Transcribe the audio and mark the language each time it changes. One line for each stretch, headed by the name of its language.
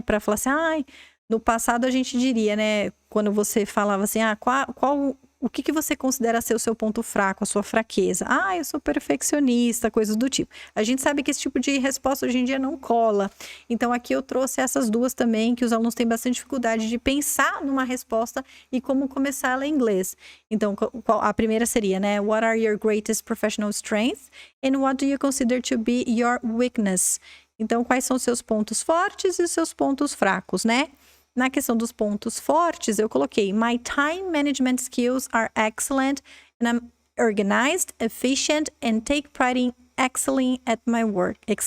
Portuguese: Para falar assim, no passado a gente diria, né? Quando você falava assim, o que você considera ser o seu ponto fraco, a sua fraqueza? Eu sou perfeccionista, coisas do tipo. A gente sabe que esse tipo de resposta hoje em dia não cola. Então, aqui eu trouxe essas duas também, que os alunos têm bastante dificuldade de pensar numa resposta e como começar ela em inglês. Então, a primeira seria, né?
English: What are your greatest professional strengths? And what do you consider to be your weakness?
Portuguese: Então, quais são os seus pontos fortes e os seus pontos fracos, né? Na questão dos pontos fortes, eu coloquei
English: my time management skills are excellent and I'm organized, efficient and take pride in excelling at my work.